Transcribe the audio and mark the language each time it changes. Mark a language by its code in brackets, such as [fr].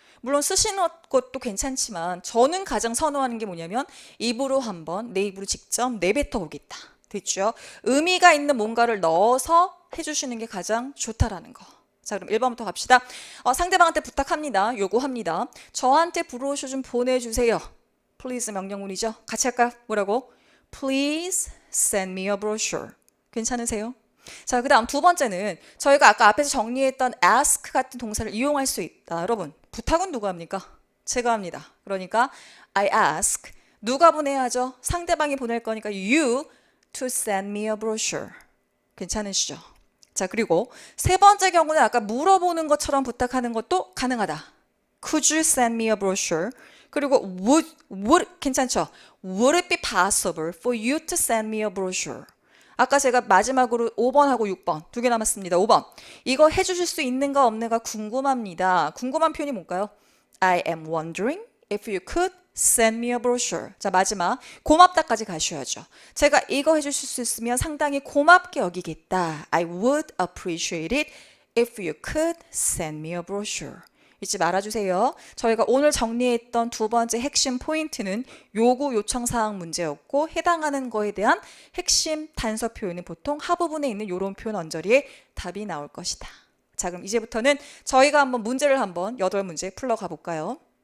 [ko] 물론 쓰시는 것도 괜찮지만 저는 가장 선호하는 게 뭐냐면 입으로 한번 내 입으로 직접 내뱉어 보겠다. 됐죠? 의미가 있는 뭔가를 넣어서 해주시는 게 가장 좋다라는 거. 자, 그럼 1번부터 갑시다. 상대방한테 부탁합니다. 요구합니다. 저한테 브로셔 좀 보내주세요. please 명령문이죠. 같이 할까요? 뭐라고? [en] Please send me a brochure. [ko] 괜찮으세요? 자, 그 다음 두 번째는 저희가 아까 앞에서 정리했던 ask 같은 동사를 이용할 수 있다. 여러분, 부탁은 누가 합니까? 제가 합니다. 그러니까 [en] I ask. [ko] 누가 보내야 하죠? 상대방이 보낼 거니까 [en] you to send me a brochure. [ko] 괜찮으시죠? 자, 그리고 세 번째 경우는 아까 물어보는 것처럼 부탁하는 것도 가능하다. [en] Could you send me a brochure? [ko] 그리고 [en] would [ko] 괜찮죠? [en] Would it be possible for you to send me a brochure? [ko] 아까 제가 마지막으로 5번하고 6번 두 개 남았습니다. 5번. 이거 해주실 수 있는가 없는가 궁금합니다. 궁금한 표현이 뭘까요? [en] I am wondering if you could send me a brochure. [ko] 자, 마지막 고맙다까지 가셔야죠. 제가 이거 해주실 수 있으면 상당히 고맙게 여기겠다. [en] I would appreciate it if you could send me a brochure. [ko] 잊지 말아주세요. 저희가 오늘 정리했던 두 번째 핵심 포인트는 요구 요청사항 문제였고 해당하는 거에 대한 핵심 단서 표현은 보통 하부분에 있는 이런 표현 언저리에 답이 나올 것이다. 자, 그럼 이제부터는 저희가 한번 문제를 한번 8문제 풀러가 볼까요?